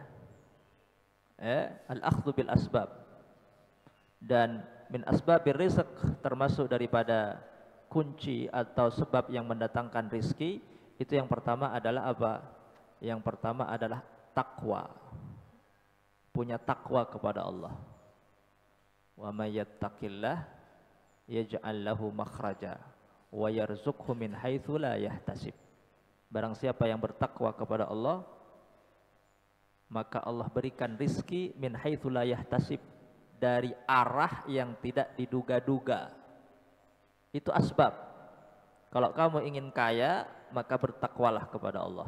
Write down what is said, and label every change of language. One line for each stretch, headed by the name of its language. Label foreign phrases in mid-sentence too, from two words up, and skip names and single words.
Arabic: الأخذ بالأسباب.
Indonesian: Dan
Arabic: من أسباب الرزق,
Indonesian: termasuk daripada kunci atau sebab yang mendatangkan rizki, itu yang pertama adalah apa? Yang pertama adalah takwa. Punya takwa kepada Allah.
Arabic: ومن يتق الله يجعل له مخرجا ويرزقه من حيث لا يحتسب.
Indonesian: Barang siapa yang bertakwa kepada Allah, maka Allah berikan rizki
Arabic: من حيث لا يحتسب,
Indonesian: dari arah yang tidak diduga-duga. Itu asbab. Kalau kamu ingin kaya, maka bertakwalah kepada Allah.